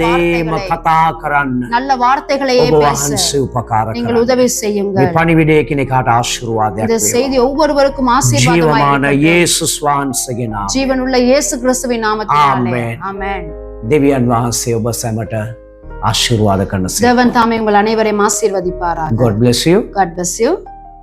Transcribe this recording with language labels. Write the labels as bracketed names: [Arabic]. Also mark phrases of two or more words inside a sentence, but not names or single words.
[Sinhala] දේම [Tamil] வார்த்தைகளை, [Sinhala] කතා කරන්න [Tamil] நல்ல வார்த்தைகளையே [Sinhala] ඔබ [Tamil] பேச [Sinhala] වහන්සේ උපකාර [Tamil] நீங்கள் [Sinhala] කරන්න. [Tamil] உதவி [Sinhala] මේ [Tamil] செய்யுங்கள். [Sinhala] පණිවිඩය කෙනෙකුට ආශිර්වාදයක් [Tamil] இந்த [Sinhala] වේවා. [Tamil] செய்தி ஒவ்வொருவருக்கும் ஆசீர்வாதமாய் [Sinhala] ජීවමාන [Tamil] இருக்கட்டும். [Sinhala] යේසුස් වහන්සේගේ නාමයෙන්. [Tamil] ஜீவனுள்ள இயேசு கிறிஸ்துவின் நாமத்தினாலே ஆமென். ஆமென். [Sinhala] දෙවියන් වහන්සේ ඔබ සැමට ආශිර්වාද කරන සේක. [Tamil] தேவன் தாமே உங்கள் அனைவரையும் ஆசீர்வதிப்பாராக. [English] God bless you. God bless you.